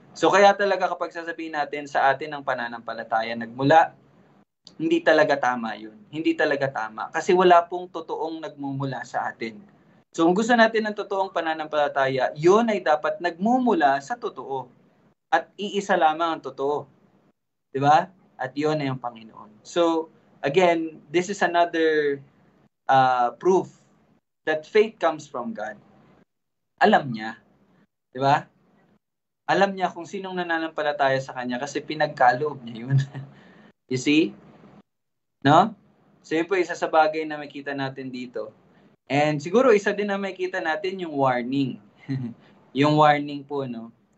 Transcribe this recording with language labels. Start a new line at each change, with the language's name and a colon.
Filipino: So kaya talaga kapag sasabihin natin sa atin ang pananampalataya nagmula, hindi talaga tama yun. Hindi talaga tama. Kasi wala pong totoong nagmumula sa atin. So kung gusto natin ng totoong pananampalataya, yun ay dapat nagmumula sa totoo. At iisa lamang ang totoo. Diba? At yun ay ang Panginoon.
English: So, again, this is another proof that faith comes from God.
Filipino: Alam niya. Diba? Alam niya kung sinong nananampalataya sa Kanya kasi pinagkaloob niya yun.
English: You see? No?
Filipino: So yun po isa sa bagay na makita natin dito. And siguro isa din na makita natin yung warning. Yung warning po, no?